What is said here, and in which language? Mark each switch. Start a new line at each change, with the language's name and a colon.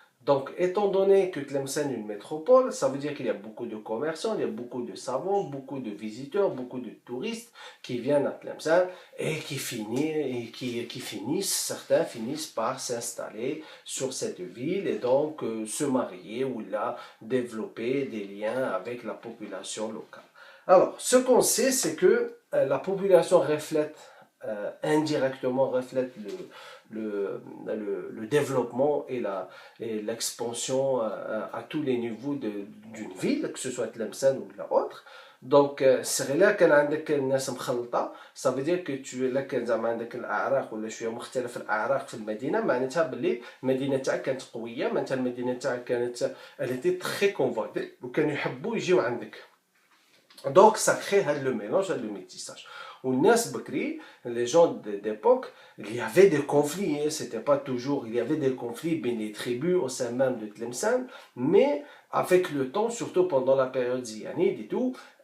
French: Donc, étant donné que Tlemcen est une métropole, ça veut dire qu'il y a beaucoup de commerçants, il y a beaucoup de savants, beaucoup de visiteurs, beaucoup de touristes qui viennent à Tlemcen et certains finissent par s'installer sur cette ville et donc se marier ou là développer des liens avec la population locale. Alors, ce qu'on sait, c'est que la population indirectement reflète le développement et l'expansion à tous les niveaux d'une ville, que ce soit Tlemcen ou la autre. Donc, c'est là
Arabic: كان عندك الناس مخلطة.
French: Ça veut dire que tu là
Arabic: كان زعما عندك الأعراق ولا شوية مختلف الأعراق في المدينة معناتها باللي المدينة تاعك كانت قوية معناتها المدينة تاعك كانت
French: elle était très convoitée
Arabic: وكانوا يحبوا يجيو عندك.
French: Donc, ça crée le mélange, le métissage. Les gens d'époque, il y avait des conflits, hein, c'était pas toujours, il y avait des conflits bien les tribus au sein même de Tlemcen, mais avec le temps, surtout pendant la période zianide et tout,